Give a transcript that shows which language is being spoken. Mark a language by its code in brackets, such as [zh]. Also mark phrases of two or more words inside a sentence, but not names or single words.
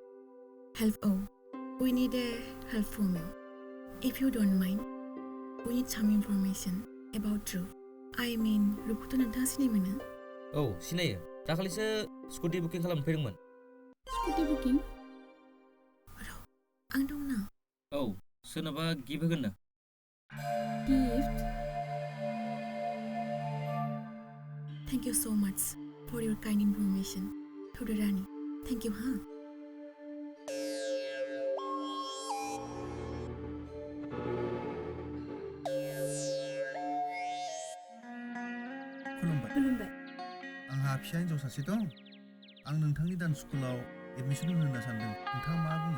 [en] Help we need a help from you if you don't mind we need some information about Drew I mean [brx] रुखौथ' नोंथाङा सिनाय मोनो औ सिनायो दाखालिसो [en] scooty booking [brx] खालामनो फैदोंमोन [en] scooty booking [brx] आं दं ना औ सोरनोबा गिफ्ट होगोननो गिफ्ट [en] Thank you so much for your kind information to the Rani thank you [brx] खुलुमबाय खुलुमबाय आंहा फिसा हिन्जाव सासे दं आं नोंथांनि [en] dance schoolao [brx] एडमिसन होनो होनना सानदों नोंथाङा मा बुङो